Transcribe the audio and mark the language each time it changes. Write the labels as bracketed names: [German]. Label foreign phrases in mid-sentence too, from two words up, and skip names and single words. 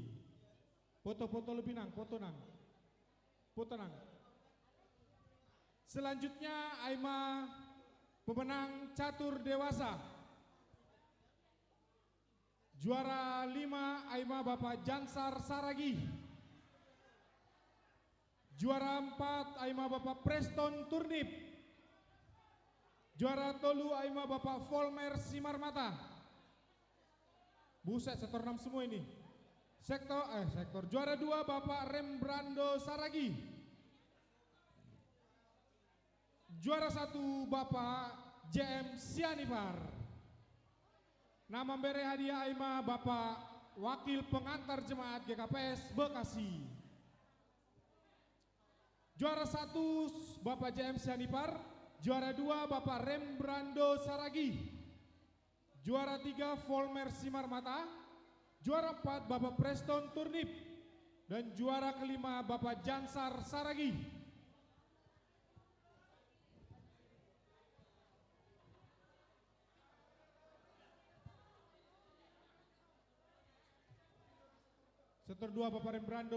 [Indonesian] Foto-foto lebih nang, foto nang. Selanjutnya Aima pemenang catur dewasa. Juara 5 Aima Bapak Jansar Saragi. Juara 4 Aima Bapak Preston Turnip. Juara tolu Aima Bapak Volmer Simarmata. Buset, sektor 6 semua ini. Sektor juara 2 Bapak Rembrando Saragi. Juara 1 Bapak JM Sianipar. Nama bere hadiah Aima Bapak Wakil Pengantar Jemaat GKPS Bekasi. Juara 1 Bapak JM Sianipar. Juara 2 Bapak Rembrando Saragi. Juara 3 Volmer Simarmata. Juara 4 Bapak Preston Turnip. Dan juara kelima Bapak Jansar Saragi. Sektor 2 Bapak Rembrando.